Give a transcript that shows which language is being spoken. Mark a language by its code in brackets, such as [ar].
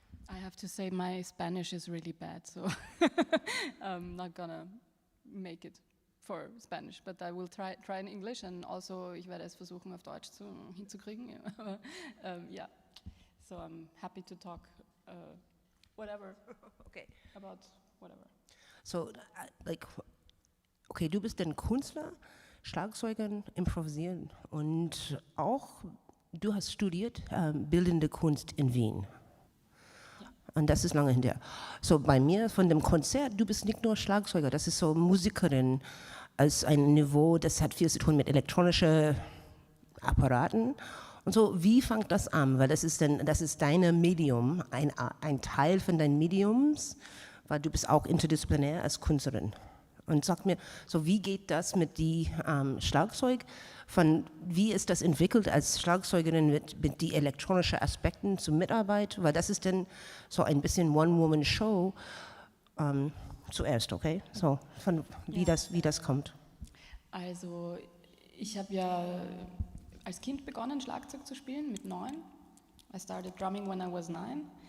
[en] I have to say my Spanish is really bad, so I'm not gonna make it for Spanish, but I will try in English, and also [de] ich werde es versuchen auf Deutsch hinzukriegen. [en] Yeah, so I'm happy to talk whatever, okay, about whatever. [de] So, okay, du bist ein Künstler, Schlagzeuger, Improvisieren und auch du hast studiert Bildende Kunst in Wien. Und das ist lange hinterher. So bei mir von dem Konzert, du bist nicht nur Schlagzeuger, das ist so Musikerin als ein Niveau, das hat viel zu tun mit elektronischen Apparaten. Und so, wie fängt das an? Weil das ist dein Medium, ein Teil von deinen Mediums, weil du bist auch interdisziplinär als Künstlerin. Und sag mir, so wie geht das mit dem Schlagzeug? Wie ist das entwickelt als Schlagzeugerin mit die elektronischen Aspekten zur Mitarbeit? Weil das ist dann so ein bisschen One-Woman-Show zuerst, okay? So, wie das kommt. Also, ich habe ja als Kind begonnen, Schlagzeug zu spielen, mit 9. [en] I started drumming when I was 9.